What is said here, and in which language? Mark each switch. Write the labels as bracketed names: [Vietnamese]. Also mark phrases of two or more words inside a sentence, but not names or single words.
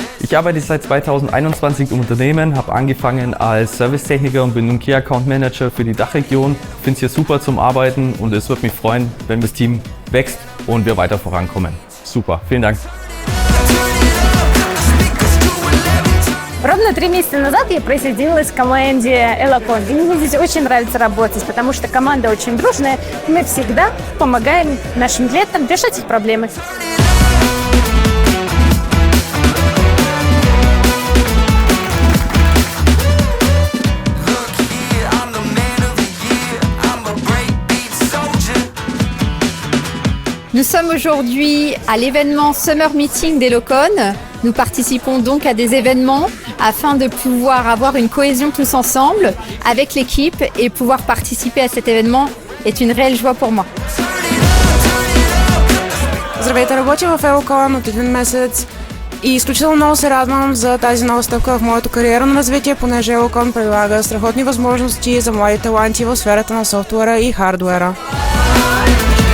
[German] Ich arbeite seit 2021 im Unternehmen, habe angefangen als Servicetechniker und bin nun [English] Key Account Manager [German] für die Dachregion. Ich finde es hier super zum Arbeiten und es würde mich freuen, wenn das Team wächst und wir weiter vorankommen. Super, vielen Dank. [Russian] Ровно 3 месяца назад я присоединилась к команде Elocon. И мне здесь очень нравится работать, потому что команда очень дружная. И мы всегда помогаем нашим клиентам решать их проблемы. [French] Nous sommes aujourd'hui à l'événement Summer Meeting d'Elocon. Nous participons donc à des événements afin de pouvoir avoir une cohésion tous ensemble avec l'équipe et pouvoir participer à cet événement est une réelle joie pour moi. [Bulgarian] Здравейте, работя в Elocon от един месец и изключително много се радвам за тази нова стъпка в моето кариерно развитие, понеже Elocon предлага страхотни възможности за млади таланти в сферата на софтуера и хардуера.